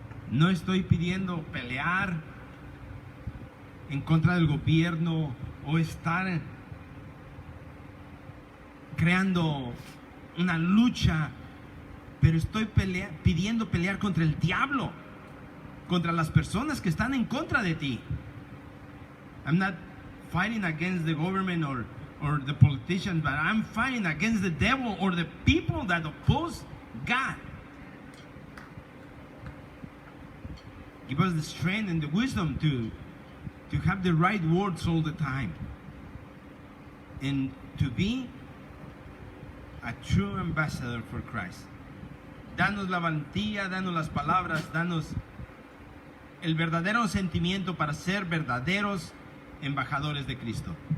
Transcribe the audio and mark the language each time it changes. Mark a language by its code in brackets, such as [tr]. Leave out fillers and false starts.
[es] No estoy pidiendo pelear en contra del gobierno o estar creando una lucha, pero estoy pidiendo pelear contra el diablo, contra las personas que están en contra de ti. [en] I'm not fighting against the government or the politicians, but I'm fighting against the devil or the people that oppose God. Give us the strength and the wisdom to have the right words all the time and to be a true ambassador for Christ. [es] Danos la valentía, danos las palabras, danos el verdadero sentimiento para ser verdaderos embajadores de Cristo.